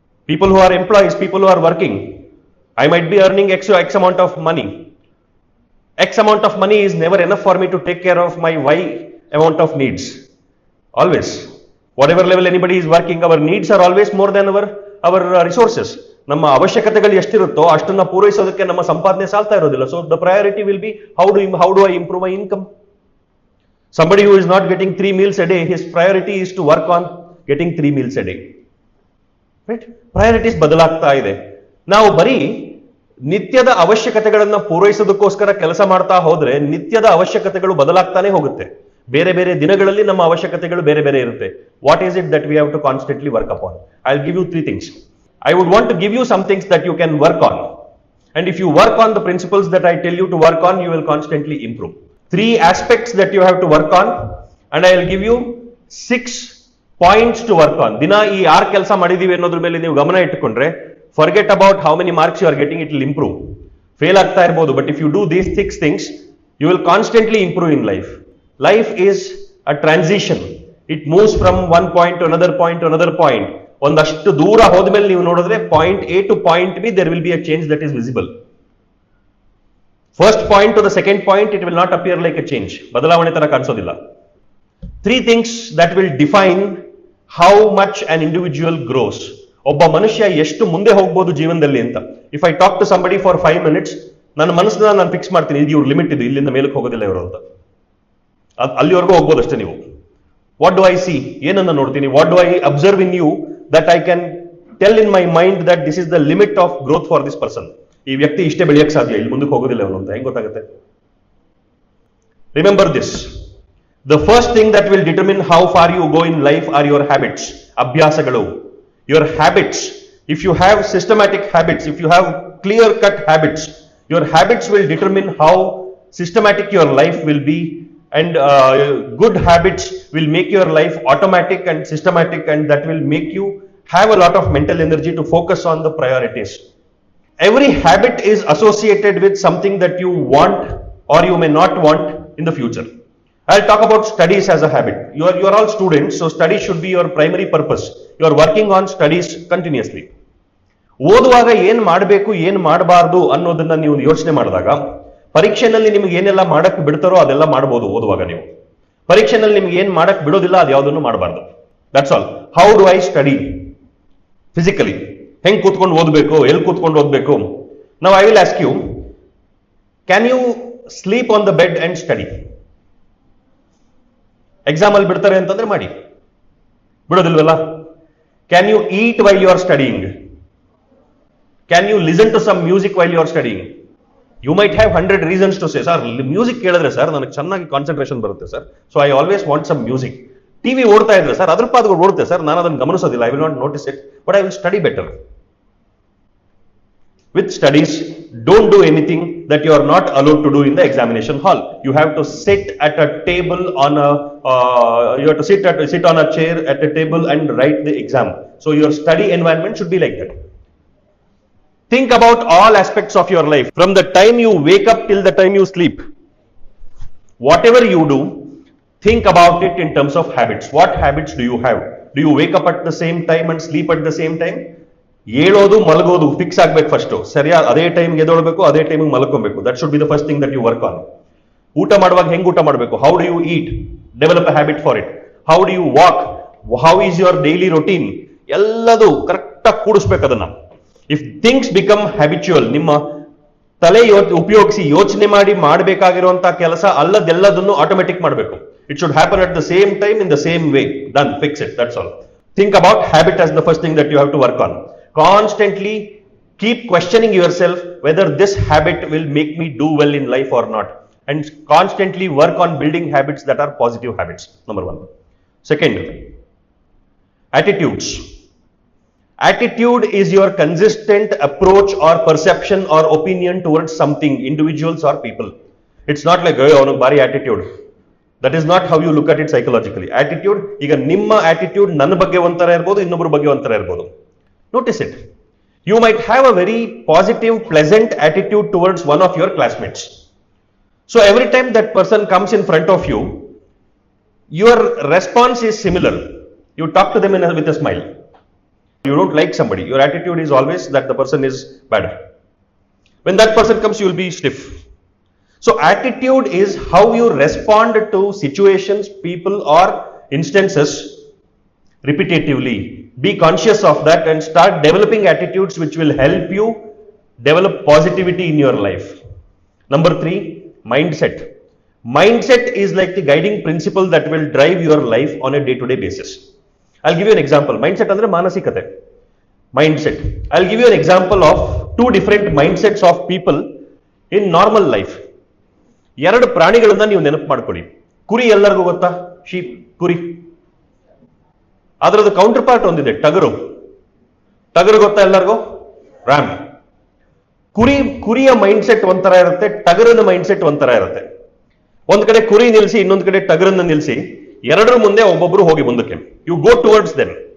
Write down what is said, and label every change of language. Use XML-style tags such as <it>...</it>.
<en>People who are employees, people who are working, I might be earning X amount of money. X amount of money is never enough for me to take care of my Y amount of needs. Always. Whatever level anybody is working, our needs are always more than our resources.</en> <kn>ನಮ್ಮ ಅವಶ್ಯಕತೆಗಳು ಎಷ್ಟಿರುತ್ತೋ ಅಷ್ಟನ್ನ ಪೂರೈಸೋದಕ್ಕೆ ನಮ್ಮ ಸಂಪಾದನೆ ಸಾಲ್ತಾ ಇರೋದಿಲ್ಲ.</kn> <en>So the priority will be how do I improve my income? Somebody who is not getting 3 meals a day, his priority is to work on getting 3 meals a day. Right?</en> <kn>Priorities ಬದಲಾಗ್ತಾ ಇದೆ. ನಾವು ಬರೀ ನಿತ್ಯದ ಅವಶ್ಯಕತೆಗಳನ್ನ ಪೂರೈಸೋದಕ್ಕೋಸ್ಕರ ಕೆಲಸ ಮಾಡ್ತಾ ಹೋದ್ರೆ ನಿತ್ಯದ ಅವಶ್ಯಕತೆಗಳು ಬದಲಾಗ್ತಾನೆ ಹೋಗುತ್ತೆ. ಬೇರೆ ಬೇರೆ ದಿನಗಳಲ್ಲಿ ನಮ್ಮ ಅವಶ್ಯಕತೆಗಳು ಬೇರೆ ಬೇರೆ ಇರುತ್ತೆ.</kn> <en>What is it that we have to constantly work upon? I'll give you 3 things. I would want to give you some things that you can work on. And if you work on the principles that I tell you to work on, you will constantly improve. 3 aspects that you have to work on, and I will give you 6 points to work on.</en> <kn>ದಿನ ಈ 6 ಕೆಲಸ ಮಾಡಿದೀವಿ ಅನ್ನೋದ್ರ ಮೇಲೆ ನೀವು ಗಮನ ಇಟ್ಟುಕೊಂಡ್ರೆ,</kn> <en>forget about how many marks you are getting, it will improve. Fail</en> <kn>ಆಗ್ತಾ ಇರಬಹುದು,</kn> <en>but if you do these 6 things, you will constantly improve in life. Life is a transition. It moves from one point to another point to another point.</en> <kn>ಒಂದಷ್ಟು ದೂರ ಹೋದ್ಮೇಲೆ ನೀವು ನೋಡಿದ್ರೆ</kn> <en>point A to point B, there will be a change that is visible. First point to the second point, it will not appear like a change.</en> <kn>ಬದಲಾವಣೆ ತರ ಕಾಣಿಸೋದಿಲ್ಲ.</kn> <en>3 things that will define how much an individual grows.</en> <kn>ಒಬ್ಬ ಮನುಷ್ಯ ಎಷ್ಟು ಮುಂದೆ ಹೋಗ್ಬೋದು ಜೀವನದಲ್ಲಿ ಅಂತ.</kn> <en>If I talk to somebody for 5 minutes,</en> <kn>ನನ್ನ ಮನಸ್ಸನ್ನ ನಾನು ಫಿಕ್ಸ್ ಮಾಡ್ತೀನಿ, ಇದು ಇವ್ರ ಲಿಮಿಟ್ ಇದು, ಇಲ್ಲಿಂದ ಮೇಲಕ್ಕೆ ಹೋಗೋದಿಲ್ಲ ಇವರು ಅಂತ. ಅಲ್ಲಿವರೆಗೂ ಹೋಗ್ಬೋದು ಅಷ್ಟೇ ನೀವು.</kn> <en>What do I see?</en> <kn>ಏನನ್ನ ನೋಡ್ತೀನಿ?</kn> <en>What do I observe in you that I can tell in my mind that this is the limit of growth for this person?</en> <kn>ಈ ವ್ಯಕ್ತಿ ಇಷ್ಟೇ ಬೆಳೆಯಕ್ಕೆ ಸಾಧ್ಯ, ಇಲ್ಲಿ ಮುಂದಕ್ಕೆ ಹೋಗೋದಿಲ್ಲ ಅವನು ಅಂತ ಹೆಂಗ್ ಗೊತ್ತಾಗುತ್ತೆ?</kn> <en>Remember this. The first thing that will determine how far you go in life are your habits. ಅಭ್ಯಾಸಗಳು. Your habits. If you have systematic habits, if you have clear-cut habits, your habits will determine how systematic your life will be, and good habits will make your life automatic and systematic, and that will make you have a lot of mental energy to focus on the priorities. Every habit is associated with something that you want or you may not want in the future. I'll talk about studies as a habit. You are all students, so studies should be your primary purpose. You are working on studies continuously.</en> <kn>ಓದುವಾಗ ಏನ್ ಮಾಡಬೇಕು ಏನ್ ಮಾಡಬಾರ್ದು ಅನ್ನೋದನ್ನ ನೀವು ಯೋಚನೆ ಮಾಡಿದಾಗ, ಪರೀಕ್ಷೆನಲ್ಲಿ ನಿಮ್ಗೆ ಏನೆಲ್ಲ ಮಾಡಕ್ ಬಿಡ್ತಾರೋ ಅದೆಲ್ಲ ಮಾಡಬಹುದು. ಓದುವಾಗ ನೀವು ಪರೀಕ್ಷೆನಲ್ಲಿ ನಿಮ್ಗೆ ಏನ್ ಮಾಡಕ್ ಬಿಡೋದಿಲ್ಲ ಅದು ಯಾವುದನ್ನು ಮಾಡಬಾರ್ದು.</kn> <en>That's all. How do I study physically?</en> <kn>ಹೆಂಗ್ ಕೂತ್ಕೊಂಡು ಓದ್ಬೇಕು, ಎಲ್ಲಿ ಕೂತ್ಕೊಂಡು ಓದ್ಬೇಕು? ನಾವು</kn> <en>I will ask you, can you sleep on the bed and study.</en> <kn>Exam ಅಲ್ಲಿ ಬಿಡ್ತಾರೆ ಅಂತಂದ್ರೆ ಮಾಡಿ, ಬಿಡೋದಿಲ್ವಲ್ಲ?</kn> <en>Can you eat while you are studying? Can you listen to some music while you are studying? You might have 100 reasons to say,</en> <kn>sir music ಕೇಳಿದ್ರೆ sir ನನಗೆ ಚೆನ್ನಾಗಿ concentration ಬರುತ್ತೆ sir,</kn> <en>So I always want some music.</en> <kn>TV ಓಡ್ತಾ ಇದ್ರೆ sir ಅದ್ರ ಪಾದಗಳು ಓಡುತ್ತೆ sir, ನಾನು ಅದನ್ನು ಗಮನಿಸೋದಿಲ್ಲ,</kn> <en>I will not notice it, but I will study better. With studies, don't do anything that you are not allowed to do in the examination hall. You have to sit at a table on a, you have to sit on a chair at a table and write the exam. So your study environment should be like that. Think about all aspects of your life, from the time you wake up till the time you sleep. Whatever you do, think about it in terms of habits. What habits do you have? Do you wake up at the same time and sleep at the same time?</en> <kn>ಹೇಳೋದು ಮಲಗೋದು fix ಆಗ್ಬೇಕು first. ಸರಿಯಾಗಿ ಅದೇ ಟೈಮ್ಗೆ ಎದೊಳ್ಬೇಕು, ಅದೇ ಟೈಮಿಗೆ ಮಲ್ಕೊಬೇಕು.</kn> <en>That should be the first thing that you work on.</en> <kn>ಊಟ ಮಾಡುವಾಗ ಹೆಂಗ್ ಊಟ ಮಾಡಬೇಕು?</kn> <en>How do you eat? Develop a habit for it. How do you walk? How is your daily routine?</en> <kn>ಎಲ್ಲದು ಕರೆಕ್ಟಾಗಿ ಕೂಡಿಸ್ಬೇಕು ಅದನ್ನ.</kn> <en>if things become habitual,</en> <kn>ನಿಮ್ಮ ತಲೆ ಉಪಯೋಗಿಸಿ ಯೋಚನೆ ಮಾಡಿ ಮಾಡಬೇಕಾಗಿರುವಂತಹ ಕೆಲಸ ಅಲ್ಲದೆಲ್ಲದನ್ನು ಆಟೋಮೆಟಿಕ್ ಮಾಡಬೇಕು.</kn> <en>It should happen at the same time in the same way. Done, fix it, that's all. Think about habit as the first thing that you have to work on. Constantly keep questioning yourself whether this habit will make me do well in life or not, and constantly work on building habits that are positive habits. Number 1. Second, attitudes. Attitude is your consistent approach or perception or opinion towards something, individuals or people. It's not like</en> <kn>avanu bari</kn> <en>attitude. That is not how you look at it psychologically.</en> <kn>Attitude, ಈಗ ನಿಮ್ಮ attitude ನನ್ನ ಬಗ್ಗೆ ಒಂಥರ ಇರಬಹುದು, ಇನ್ನೊಬ್ಬರ ಬಗ್ಗೆ ಒಂಥರ ಇರಬಹುದು.</kn> <en>Notice it. You might have a very positive, pleasant attitude towards one of your classmates. So every time that person comes in front of you, your response is similar. You talk to them with a smile. You don't like somebody, your attitude is always that the person is bad. When that person comes, you will be stiff. So attitude is how you respond to situations, people or instances repetitively. Be conscious of that and start developing attitudes which will help you develop positivity in your life. Number 3, mindset. Mindset is like the guiding principle that will drive your life on a day-to-day basis. I'll give you an example. Mindset</en> <kn>andre manasikate.</kn> <en>Mindset. I'll give you an example of 2 different mindsets of people in normal life.</en> <kn>ಎರಡು ಪ್ರಾಣಿಗಳನ್ನ ನೀವು ನೆನಪು ಮಾಡ್ಕೊಳ್ಳಿ. ಕುರಿ ಎಲ್ಲರಿಗೂ ಗೊತ್ತಾ? Sheep, ಕುರಿ. ಅದರದ್ದು ಕೌಂಟರ್ ಪಾರ್ಟ್ ಒಂದಿದೆ, ಟಗರು. ಟಗರು ಗೊತ್ತಾ ಎಲ್ಲರಿಗೂ? ರಾಮ್. ಕುರಿಯ ಮೈಂಡ್ ಸೆಟ್ ಒಂಥರ ಇರುತ್ತೆ, ಟಗರಿನ ಮೈಂಡ್ ಸೆಟ್ ಒಂಥರ ಇರುತ್ತೆ. ಒಂದ್ ಕಡೆ ಕುರಿ ನಿಲ್ಸಿ, ಇನ್ನೊಂದ್ ಕಡೆ ಟಗರನ್ನ ನಿಲ್ಸಿ, ಎರಡರ ಮುಂದೆ ಒಬ್ಬೊಬ್ರು ಹೋಗಿ ಮುಂದಕ್ಕೆ.</kn> <en>You go towards them.</en>